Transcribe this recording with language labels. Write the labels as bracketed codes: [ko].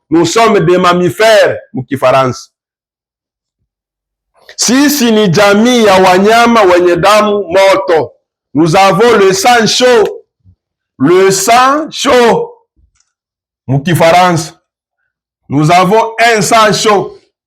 [fr] Nous sommes des mammifères [sw] mkifaransa. Sisi ni jamii ya wanyama wenye damu moto. [fr] Nous avons le sang chaud. Le sang chaud [sw] mkifaransa. [fr] Nous avons un sang chaud.